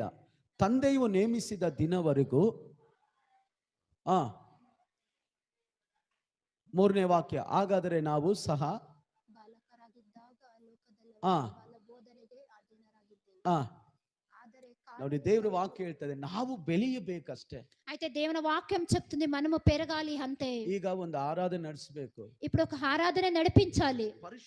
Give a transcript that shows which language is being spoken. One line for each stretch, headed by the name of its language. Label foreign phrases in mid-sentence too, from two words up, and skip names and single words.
Kannada: ತಂದೆಯು ನೇಮಿಸಿದ ದಿನವರೆಗೂ. 3ನೇ ವಾಕ್ಯ, ಹಾಗಾದರೆ ನಾವು ಸಹ ನೋಡಿ ದೇವರ ವಾಕ್ಯ ಹೇಳ್ತದೆ ನಾವು ಬೆಳೆಯಬೇಕಷ್ಟೇ.
Telugu: అయితే దేవుని వాక్యం చెప్తుంది మనము పెరగాలి అంతే.
Kannada: ಈಗ ಒಂದು ಆರಾಧನೆ ನಡೆಸಬೇಕು,
Telugu: ఇప్పుడు ఒక ఆరాధన నడిపించాలి.